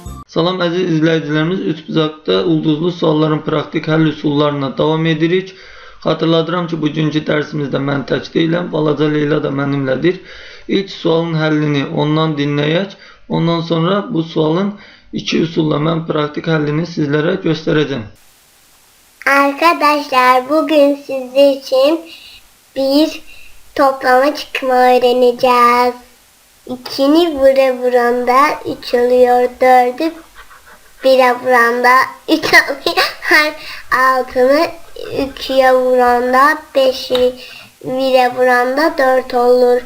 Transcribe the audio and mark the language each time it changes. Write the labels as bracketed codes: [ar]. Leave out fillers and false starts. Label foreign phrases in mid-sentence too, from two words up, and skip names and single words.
[az] Salam əziz izləyicilərimiz, üçbucaqda ulduzlu sualların praktik həll üsullarına davam edirik. Xatırladıram ki, bugünkü dərsimizdə mən tək deyiləm, balaca Leyla da mənimlədir. İlk sualın həllini ondan dinləyək. Ondan sonra bu sualın iki üsulla mən praktik həllini sizlərə göstərəcəm. [tr] Arkadaşlar bugün sizler için bir toplama çıkma öğreneceğiz. 2'ni vuranda 3 oluyor, 4'ü 1'e vuranda 3 oluyor, 6'nı 2'ye vuranda 5'i 1'e vuranda 4 olur.